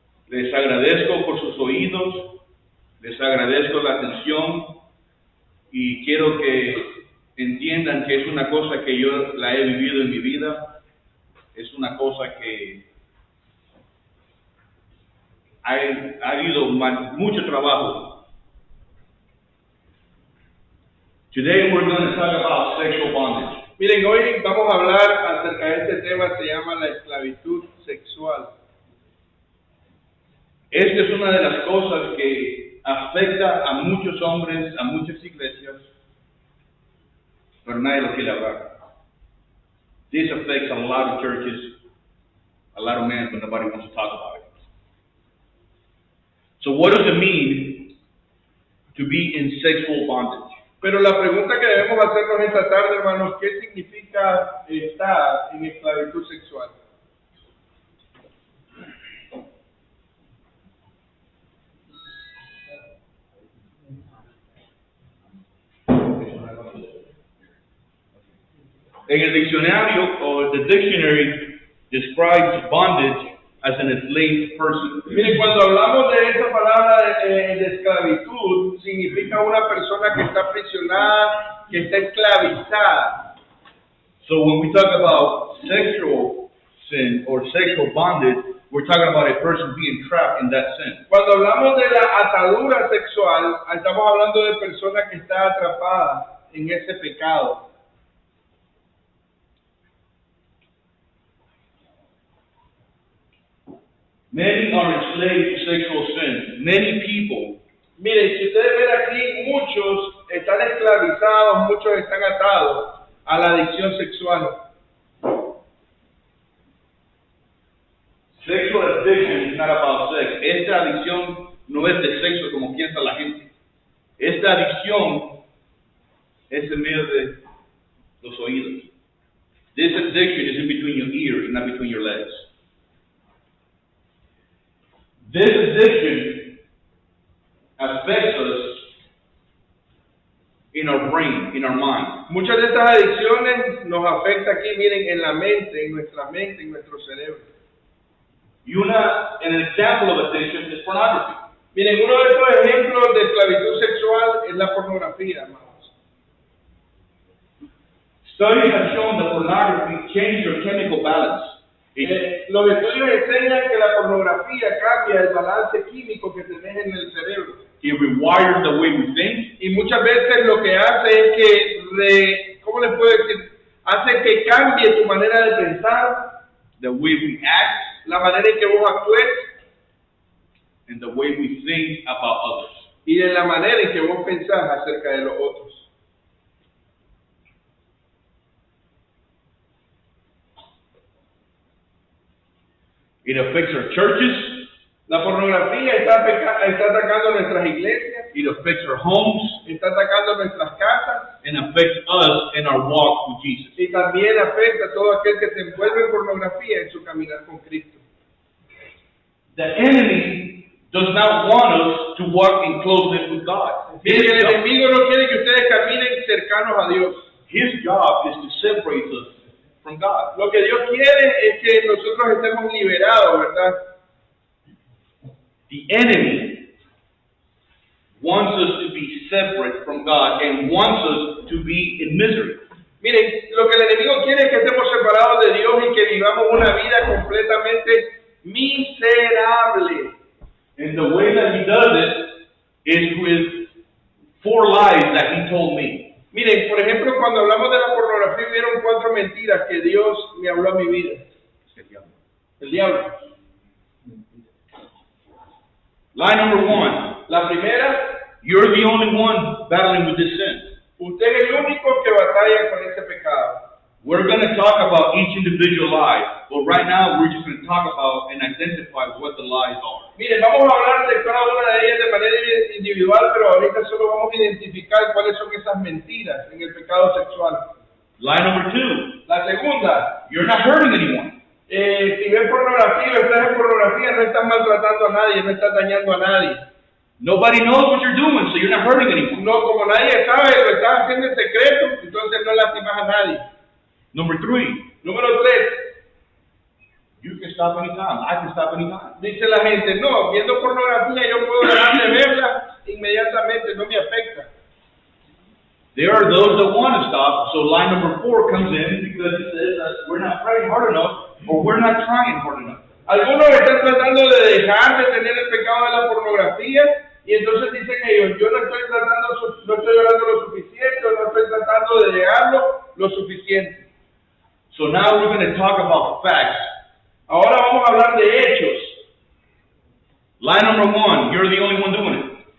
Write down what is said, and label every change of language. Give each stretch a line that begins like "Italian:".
Spanish: Les agradezco por sus oídos, les agradezco la atención y quiero que entiendan que es una cosa que yo la he vivido en mi vida, es una cosa que ha habido mucho trabajo.
English: Today we're going to talk about sexual bondage.
Spanish: Miren, hoy vamos a hablar acerca de este tema, se llama la esclavitud sexual. Esta es una de las cosas que afecta a muchos hombres, a muchas iglesias, pero nadie lo quiere hablar.
English: This affects a lot of churches, a lot of men, but nobody wants to talk about it. So what does it mean to be in sexual bondage?
Spanish: Pero la pregunta que debemos hacernos esta tarde, hermanos, ¿qué significa estar en esclavitud sexual? En el diccionario,
English: or the dictionary describes bondage as an enslaved person.
Spanish: Miren, cuando hablamos de esta palabra de esclavitud, significa una persona que está aprisionada, que está esclavizada.
English: So when we talk about sexual sin or sexual bondage, we're talking about a person being trapped in that sin.
Spanish: Cuando hablamos de la atadura sexual, estamos hablando de persona que está atrapada en ese pecado.
English: Many are enslaved to sexual sin. Many people
Spanish: Miren, si ustedes ven aquí, muchos están esclavizados, muchos están atados a la adicción sexual.
English: Sexual addiction is not about sex.
Spanish: Esta adicción no es de sexo como piensa la gente. Esta adicción es en medio de los oídos.
English: This addiction is in between your ears, not between your legs. This addiction affects us in our brain, in our mind.
Spanish: Muchas de estas adicciones nos afectan aquí, miren, en la mente, en nuestra mente, en nuestro cerebro.
English: An example of addiction is pornography.
Spanish: Miren, uno de estos ejemplos de esclavitud sexual es la pornografía, hermanos.
English: Studies have shown that pornography changes your chemical balance.
Spanish: Los estudios enseñan que la pornografía cambia el balance químico que tenés en el cerebro.
English: It rewires the way we think.
Spanish: Y muchas veces lo que hace es que, ¿cómo les puedo decir? Hace que cambie tu manera de pensar,
English: The way we act,
Spanish: la manera en que vos actúes
English: and the way we think about others.
Spanish: y de la manera en que vos pensás acerca de los otros.
English: It affects our churches.
Spanish: La pornografía está atacando nuestras iglesias,
English: It affects our homes
Spanish: está atacando nuestras casas
English: and affects us in our walk with Jesus.
Spanish: y también afecta a todo aquel que se envuelve en pornografía en su caminar con Cristo.
English: The enemy does not want us to walk in closeness with God.
Spanish: Y el enemigo no quiere que ustedes caminen cercanos a Dios.
English: His job is to separate us from God.
Spanish: Lo que Dios quiere es que nosotros estemos liberados, ¿verdad?
English: The enemy wants us to be separate from God and wants us to be in misery.
Spanish: Miren, lo que el enemigo quiere es que estemos separados de Dios y que vivamos una vida completamente miserable.
English: And the way that he does it is with 4 lies that he told me.
Spanish: Miren, por ejemplo, cuando hablamos de la pornografía, hubieron 4 mentiras que Dios me habló a mi vida. El diablo.
English: Lie number 1.
Spanish: La primera,
English: You're the only one battling with this sin.
Spanish: usted es el único que batalla con ese pecado.
English: We're going to talk about each individual lie, but right now we're just going to talk about and identify what the lies are.
Spanish: Miren, vamos a hablar de cada una de ellas de manera individual, pero ahorita solo vamos a identificar cuáles son esas mentiras en el pecado sexual.
English: Lie number 2.
Spanish: La segunda,
English: You're not hurting anyone.
Spanish: si ves pornografía o estás en pornografía, no estás maltratando a nadie, no estás dañando a nadie.
English: Nobody knows what you're doing, so you're not hurting anyone.
Spanish: No, como nadie sabe, lo estás haciendo en secreto, entonces no lastimas a nadie.
English: Number 3.
Spanish: Número 3,
English: You can stop anytime. I can stop anytime.
Spanish: dice la gente, no, viendo pornografía yo puedo dejar de verla inmediatamente, no me afecta.
English: There are those that want to stop, so lie number 4 comes in because it says that we're not praying hard enough or we're not trying hard enough.
Spanish: Algunos están tratando de dejar de tener el pecado de la pornografía y entonces dicen ellos, yo no estoy orando lo suficiente, o no estoy tratando de dejarlo lo suficiente.
English: So now we're going to talk about facts.
Spanish: Ahora vamos a hablar de hechos.
English: Lie number 1, you're the only one doing it.